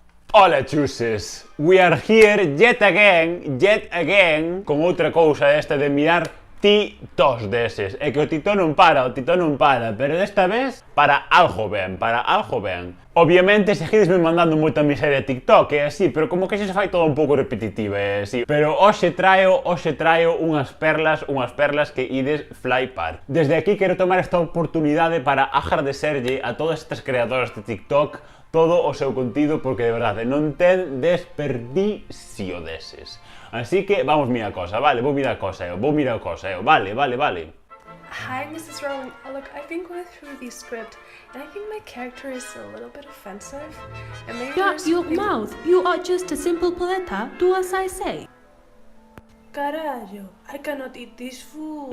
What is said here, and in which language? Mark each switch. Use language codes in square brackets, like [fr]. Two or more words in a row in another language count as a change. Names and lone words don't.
[gl] Ola chuses, [en] we are here yet again, [gl] con outra cousa esta de mirar titos deses. É que o tito non para, pero desta vez para algo ben. Obviamente seguidesme mandando moita miseria a TikTok, é así, pero como que xa se fai todo un pouco repetitiva, é así. Pero hoxe traio unhas perlas que ides flipar. Desde aquí quero tomar esta oportunidade para agradecerlle a todas estas creadoras de TikTok todo o seu contido, porque de verdade non ten desperdicio deses. Así que vamos mirar a cosa, vale? Vou mirar a cosa, vale. [en] Hi, Mrs. Rowling. Look, I've been going through the script, and I think my character is a little bit offensive. And maybe Shut your mouth! You are just a simple poeta. Do as I say. Carallo, I cannot eat this food.